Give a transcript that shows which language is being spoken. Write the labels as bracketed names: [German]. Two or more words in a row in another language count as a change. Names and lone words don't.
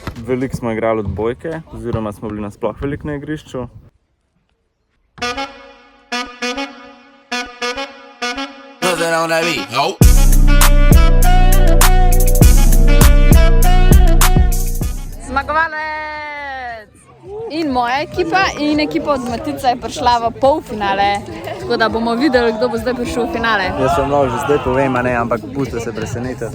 [Slovenian] veliko smo igrali odbojke, oziroma smo bili nasploh veliko na igrišču. [English] Nothing on that beat. Nope. [Slovenian] Zmagovalec! In moja ekipa in ekipa od Matica je prišla v polfinale. Tako da bomo videli, kdo bo zdaj prišel v finale. Jaz sem že zdaj povem, ne, ampak pustite se presenetiti.